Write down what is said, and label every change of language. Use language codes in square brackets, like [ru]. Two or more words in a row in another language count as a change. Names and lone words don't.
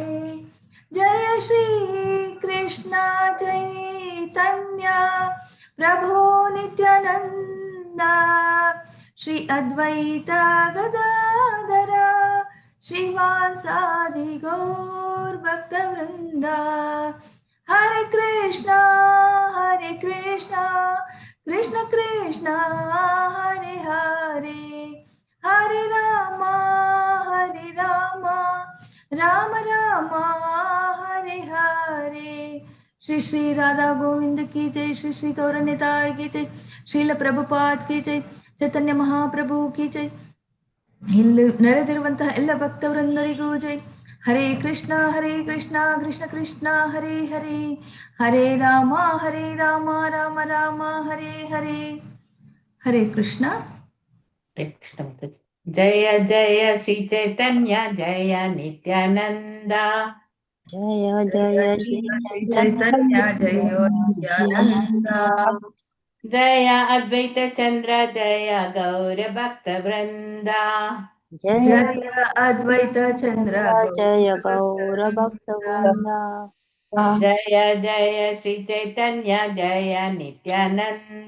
[sa] जय श्री कृष्ण चैतन्य प्रभो नित्यानंद श्री अद्वैत गदाधर श्रीवासादि गौर भक्त वृंद. हरे कृष्ण कृष्ण कृष्ण हरे हरे, हरे राम राम राम हरे हरे. श्री श्री राधा गोविंद की जय. श्री श्री गौरनिताय की जय. ಶ್ರೀಲ ಪ್ರಭುಪಾದ್ ಕಿ ಜೈ. ಚೈತನ್ಯ ಮಹಾಪ್ರಭು ಕಿ ಜೈ. [kn] ಇಲ್ಲಿ ನೆರೆದಿರುವಂತಹ ಎಲ್ಲ ಭಕ್ತವೃಂದರಿಗೂ ಜೈ. [sa] ಹರೇ ಕೃಷ್ಣ ಕೃಷ್ಣ ಕೃಷ್ಣ ಹರೇ ಹರೇ, ಹರೇ ರಾಮ ರಾಮ ರಾಮ ಹರೇ ಹರೇ. ಹರೇ ಕೃಷ್ಣ. ಜಯ ಜಯ ಶ್ರೀ ಚೈತನ್ಯ ಜಯ ನಿತ್ಯಾನಂದ. ಜಯ ಜಯ ಶ್ರೀ ಚೈತನ್ಯ ಜಯೋ ನಿತ್ಯಾನಂದ. ಜಯ ಅದ್ವೈತ ಚಂದ್ರ ಜಯ ಗೌರ ಭಕ್ತ ವೃಂದ. ಜಯ ಅದ್ವೈತ ಚಂದ್ರ ಜಯ ಗೌರ ಭಕ್ತ ವೃಂದ. ಜಯ ಜಯ ಶ್ರೀ ಚೈತನ್ಯ ಜಯ ನಿತ್ಯಾನಂದ.